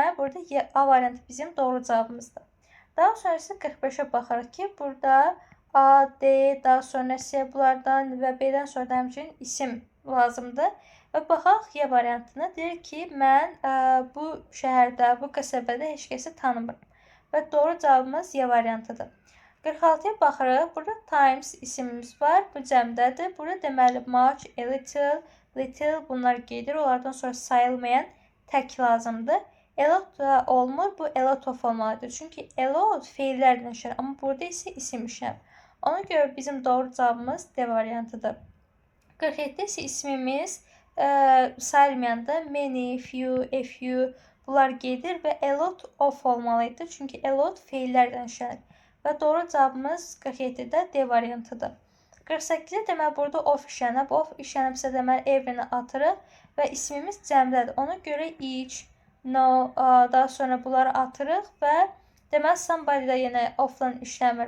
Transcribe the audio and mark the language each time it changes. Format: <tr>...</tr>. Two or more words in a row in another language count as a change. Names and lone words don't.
<az>Burada A variantı bizim doğru cavabımızdır. Daha sonra isə 45-ə baxırıq ki, burada A, D, daha sonra C bunlardan və B-dən sonra da həmçinin isim lazımdır. Və baxaq Y variantına. Deyir ki, mən bu şəhərdə, bu qəsəbədə heç kəsi tanımıram. Və doğru cavabımız Y variantıdır. 46-ya baxırıq. Burada times isimimiz var. Bu cəmdədir. Burada deməli</az> <en>much, a little, little</en> <az>bunlar gedir. Onlardan sonra sayılmayan tək lazımdır.</az> <en>A lot</en> <az>da olmur. Bu</az> <en>a lot of</en> <az>olmalıdır. Çünki</az> <en>a lot</en> <az>feillərdən işlənir. Amma burada isə isim işlənir. Ona görə bizim doğru cavabımız D variantıdır. 47-də isə ismimiz sayılmayanda</az> <en>many, few, a few</en> <az>bunlar gedir və</az> <en>a lot of</en> <az>olmalıydı. Çünki</az> <en>a lot</en> <az>feillərdən işlənir. Və doğru cavabımız 47-də D variantıdır. 48-də deməli burada of işlənib. Of işlənibsə deməli every'ni atırıq və ismimiz cəmdədir. Ona görə each, no, daha sonra bunları atırıq və deməli somebody-də yenə off'dan işləmir.</az>